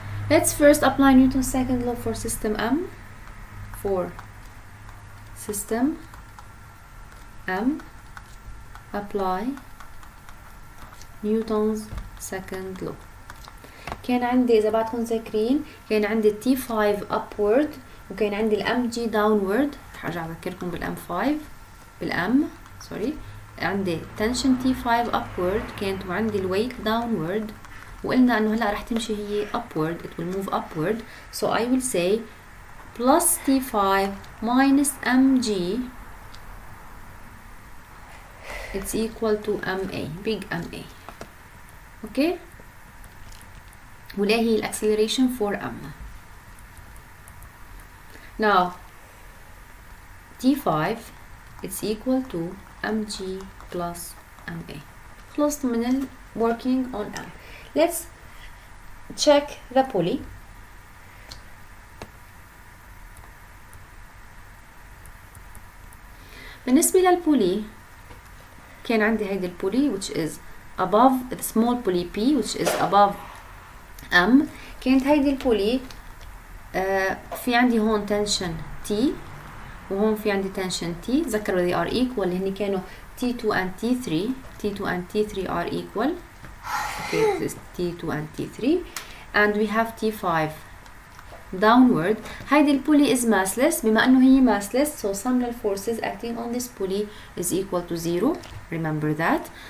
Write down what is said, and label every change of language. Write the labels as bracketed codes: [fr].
[en] Let's first apply Newton's second law for system m. For system m, apply Newton's second law. [ar] كان عندي إذا بعدكم ذاكرين كان عندي T5 [en] upward [ar] وكان عندي الام جي downward. رح أرجع أذكركم بالام 5 بالام سوري. عندي tension T5 upward كانت وعندي الويت downward وقلنا انه هلا رح تمشي هي upward, [en] it will move upward. So I will say plus T5 minus mg, it's equal to ma, big ma. [ar] Okay, ولا هي الاكسلريشن [en] for m. Now T5 it's equal to mg plus ma. [ar] خلصت من ال [en] working on m. Let's check the pulley. [ar] بالنسبة للبولي كان عندي هيدي البولي [en] which is above the small pulley P which is above M. [ar] كانت هيدي البولي في عندي هون tension T وهون في عندي tension T. تذكروا [en] they are equal [ar] اللي هني كانوا [en] T2 and T3. T2 and T3 are equal. Okay, this is T2 and T3 and we have T5 downward. [ar] هيدي البولي [en] is massless. [ar] بما انه هي [en] massless so sum of forces acting on this pulley is equal to 0. Remember that.